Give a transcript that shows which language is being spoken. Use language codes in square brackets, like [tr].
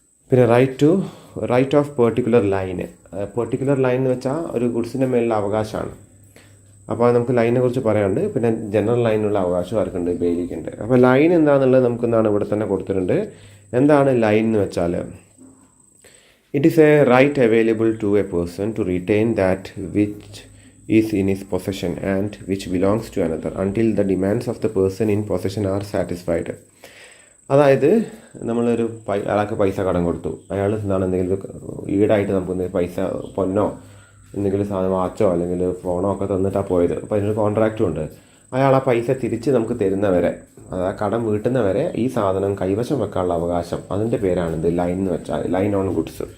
[ml] പിന്നെ right of particular line. Particular line എന്ന് വെച്ചാൽ ഒരു ഗുഡ്സിൻ്റെ മേലുള്ള അവകാശമാണ്. അപ്പോൾ നമുക്ക് ലൈനെ കുറിച്ച് പറയാനുണ്ട്. പിന്നെ ജനറൽ ലൈനുള്ള അവകാശം ആർക്കുണ്ട്? ബെയിലിക്കുണ്ട്. അപ്പോൾ ലൈൻ എന്താണെന്നുള്ളത് നമുക്ക് ഇവിടെ തന്നെ കൊടുത്തിട്ടുണ്ട്. എന്താണ് ലൈൻ എന്ന് വെച്ചാൽ [en] It is a right available to a person to retain that which is in his possession and which belongs to another until the demands of the person in possession are satisfied. [ml] അതായത് നമ്മളൊരു അയാൾക്ക് പൈസ കടം കൊടുത്തു, അയാൾ എന്താണ് എന്തെങ്കിലും ഈടായിട്ട് നമുക്ക് പൈസ പൊന്നോ എന്തെങ്കിലും സാധനം വാച്ചോ അല്ലെങ്കിൽ ഫോണോ ഒക്കെ തന്നിട്ടാണ് പോയത്. അപ്പോൾ അതിനൊരു കോൺട്രാക്റ്റും ഉണ്ട്. അയാൾ ആ പൈസ തിരിച്ച് നമുക്ക് തരുന്നവരെ, അതായത് കടം വീട്ടുന്നവരെ ഈ സാധനം കൈവശം വെക്കാനുള്ള അവകാശം, അതിൻ്റെ പേരാണിത് ലൈൻ എന്ന് വെച്ചാൽ ലൈൻ ഓൺ ഗുഡ്സ്.